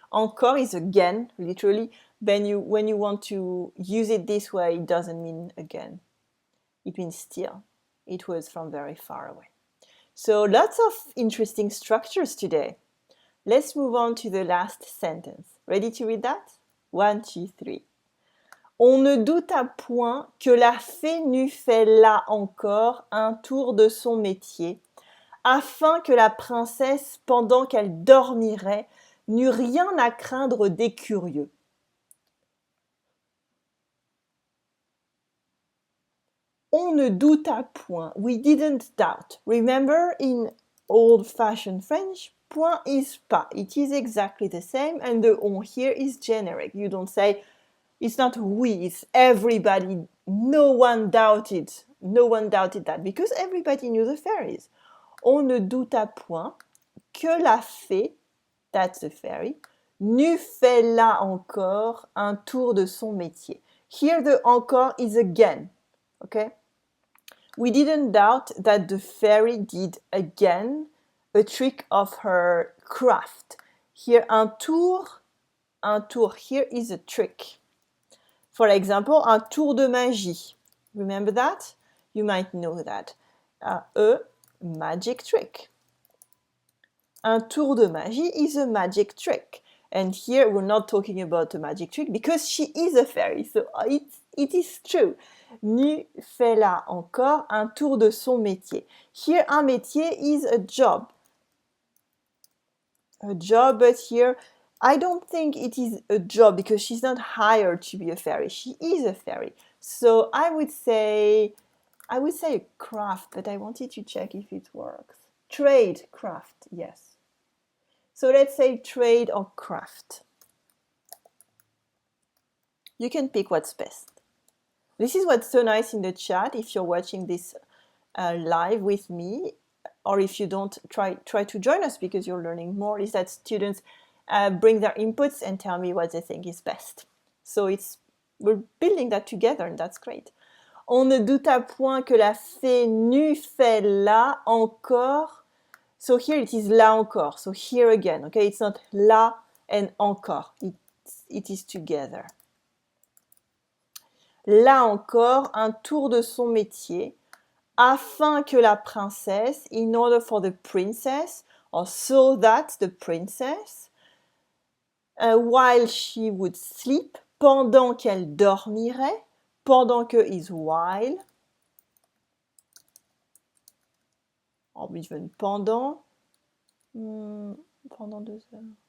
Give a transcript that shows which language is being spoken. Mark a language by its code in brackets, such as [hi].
[en] Encore is again, literally. When you want to use it this way, it doesn't mean again. It means still. It was from very far away. So lots of interesting structures today. Let's move on to the last sentence. Ready to read that? 1, 2, 3. [fr] On ne douta point que la fée n'eût fait là encore un tour de son métier, afin que la princesse, pendant qu'elle dormirait, n'eut rien à craindre des curieux. On ne douta point. [en] We didn't doubt. Remember, in old-fashioned French, point is pas. It is exactly the same, and the on here is generic. You don't say, it's not we, it's everybody. No one doubted that, because everybody knew the fairies. [fr] On ne douta point que la fée, [en] that's the fairy, [fr] n'eût fait là encore un tour de son métier. [en] Here the encore is again, okay? We didn't doubt that the fairy did again a trick of her craft. Here un tour here is a trick. For example, [fr] un tour de magie. [en] Remember that? You might know that. A magic trick. [fr] Un tour de magie [en] is a magic trick. And here we're not talking about a magic trick because she is a fairy. So it is true. [fr] N'eût fait là encore un tour de son métier. [en] Here, un métier is a job. A job, but here, I don't think it is a job because she's not hired to be a fairy. She is a fairy. So I would say a craft, but I wanted to check if it works. Trade, craft, yes. So let's say trade or craft. You can pick what's best. This is what's so nice in the chat if you're watching this live with me, or if you don't, try to join us because you're learning more, is that students bring their inputs and tell me what they think is best. So we're building that together and that's great. [fr] On ne douta point que la fée nue fait là encore. [en] So here it is là encore. So here again, okay? It's not là and encore. It is together. [fr] Là encore, un tour de son métier, afin que la princesse, [en] in order for the princess, or so that the princess, while she would sleep, [fr] pendant qu'elle dormirait, pendant que [en] is while, or even [fr] pendant 2 heures.